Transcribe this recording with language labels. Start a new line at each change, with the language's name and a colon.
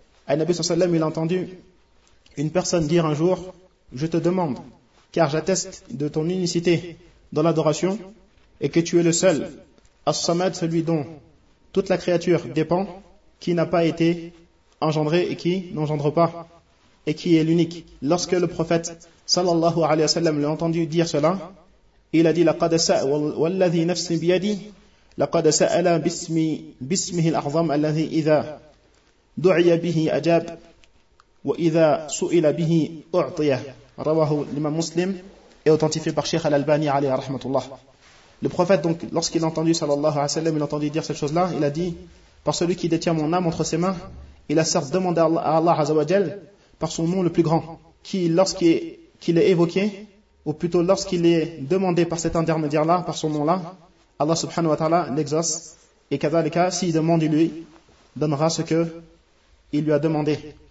French: An-nabiy sallallahu alayhi wa sallam, il a entendu une personne dire un jour: je te demande, car j'atteste de ton unicité dans l'adoration, et que tu es le seul, As-Samad, celui dont toute la créature dépend, qui n'a pas été engendré et qui n'engendre pas, et qui est l'unique. Lorsque le prophète, sallallahu alayhi wa sallam, l'a entendu dire cela, il a dit,
Arabic: لقد ساء والذي نفسي بيدي لقد سأل باسمه الأعظم الذي إذا دعي به أجاب وإذا سئل به أعطي رواه الإمام مسلم
French: et authentifié par Cheikh Al-Albani
Arabic: عليه رحمة الله.
French: Le prophète, donc, lorsqu'il a entendu sallallahu alayhi wa sallam, il a entendu dire cette chose-là, il a dit, par celui qui détient mon âme entre ses mains, il a certes demandé à Allah azawajal par son nom le plus grand, qui lorsqu'il est évoqué, ou plutôt lorsqu'il est demandé par cet intermédiaire-là, par son nom-là, Allah subhanahu wa ta'ala l'exauce, et kadhalika, s'il demande, il lui donnera ce que il lui a demandé.